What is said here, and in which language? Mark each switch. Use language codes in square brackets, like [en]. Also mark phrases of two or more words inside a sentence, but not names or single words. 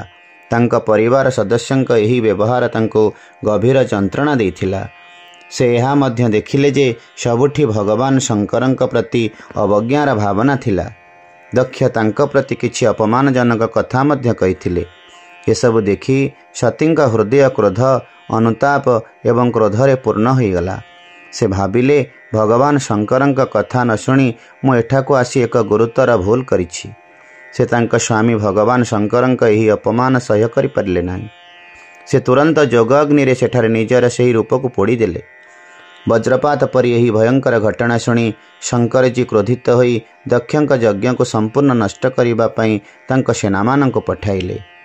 [or] ତାଙ୍କ ପରିବାର ସଦସ୍ୟଙ୍କ ଏହି ବ୍ୟବହାର ତାଙ୍କୁ ଗଭୀର ଯନ୍ତ୍ରଣା ଦେଇଥିଲା। ସେ ଏହା ମଧ୍ୟ ଦେଖିଲେ ଯେ ସବୁଠି ଭଗବାନ ଶଙ୍କରଙ୍କ ପ୍ରତି ଅବଜ୍ଞାର ଭାବନା ଥିଲା। ଦକ୍ଷ ତାଙ୍କ ପ୍ରତି କିଛି ଅପମାନଜନକ କଥା ମଧ୍ୟ କହିଥିଲେ। ଏ ସବୁ ଦେଖି ସତୀଙ୍କ ହୃଦୟ କ୍ରୋଧ, ଅନୁତାପ ଏବଂ କ୍ରୋଧରେ ପୂର୍ଣ୍ଣ ହୋଇଗଲା। ସେ ଭାବିଲେ ଭଗବାନ ଶଙ୍କରଙ୍କ କଥା ନ ଶୁଣି ମୁଁ ଏଠାକୁ ଆସି ଏକ ଗୁରୁତର ଭୁଲ କରିଛି। ସେ ତାଙ୍କ ସ୍ୱାମୀ ଭଗବାନ ଶଙ୍କରଙ୍କ ଏହି ଅପମାନ ସହ୍ୟ କରି ପାରିଲେ ନାହିଁ। ସେ ତୁରନ୍ତ ଯୋଗ ଅଗ୍ନିରେ ସେଠାରେ ନିଜର ସେହି ରୂପକୁ ପୋଡ଼ି ଦେଲେ। ବଜ୍ରପାତ ପରି ଏହି ଭୟଙ୍କର ଘଟଣା ଶୁଣି ଶଙ୍କର ଜୀ କ୍ରୋଧିତ ହୋଇ ଦକ୍ଷଙ୍କ ଯଜ୍ଞକୁ ସମ୍ପୂର୍ଣ୍ଣ ନଷ୍ଟ କରିବା ପାଇଁ ତାଙ୍କ ସେନାମାନଙ୍କୁ ପଠାଇଲେ।